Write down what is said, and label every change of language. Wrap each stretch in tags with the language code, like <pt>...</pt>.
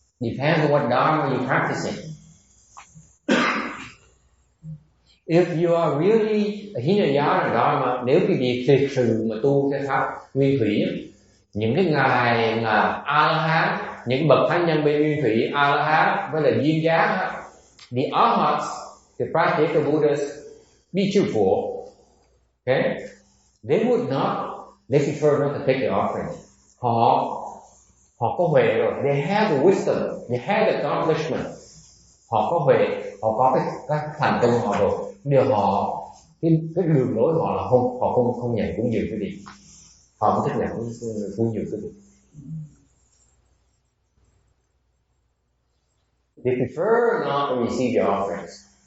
<en>Depends on what dharma you practicing. If you are really Hinayana Dharma,</en> <vi>nếu quý vị thực sự mà tu cái pháp nguyên thủy, những cái ngài là A-la-hán, những bậc thánh nhân bên nguyên thủy, A-la-hán với là duyên giác,</vi> <en>the Arhats, the practical Buddhas, be truthful. Okay? They would not, they prefer not to take the offering.</en> <vi>Họ có huệ rồi,</vi> <en>they have the wisdom, they have the accomplishment.</en> <vi>Họ có huệ, họ có cái thành công họ rồi. Điều họ cái đường lối họ là họ không nhận cúng dường cái gì, họ không thích nhận cúng dường cái gì.</vi> <en>They prefer not to receive the offerings.</en>